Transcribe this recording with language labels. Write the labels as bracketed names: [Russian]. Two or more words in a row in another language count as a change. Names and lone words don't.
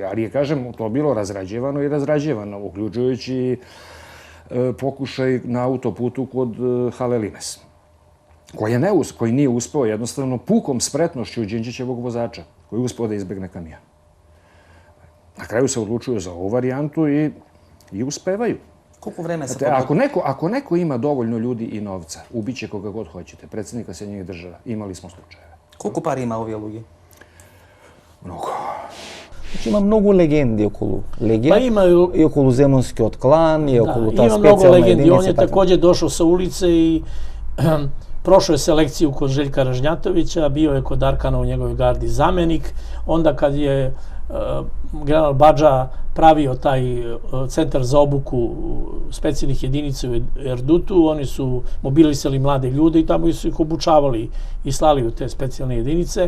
[Serbian] Ali je, kažem, to bilo razrađivano i razrađivano, uključujući pokušaj na autoputu kod Hale Limes, koji nije uspeo jednostavno pukom spretnošću Đinđićevog vozača, koji je uspeo da izbegne kamion. Na kraju se odlučuju za ovu varijantu i uspevaju. [Macedonian] Колку време се [Serbian] Ako neko ima dovoljno ljudi i novca, ubiće koga god hoćete. Predsjednika Sjedinjenih Država. Imali smo slučajeve. [Macedonian] Колку пари има овие луѓе? [Serbian] Mnogo. [Macedonian] Значи има многу легенди околу Легија, [Serbian] Pa imaju... [Macedonian] и околу земунскиот клан, и околу таа [Serbian] Ima mnogo [Macedonian] специјална [Serbian] legendi. On je [Macedonian] единица. [Serbian] takođe došao sa ulice i prošao je selekciju kod Željka Ražnjatovića, bio je kod Arkana u njegovoj gardi zamenik. Onda kad je general Badža pravio taj centar za obuku specijalnih jedinica u Erdutu, oni su mobilisali mlade ljude i tamo su ih obučavali i slali u te specijalne jedinice.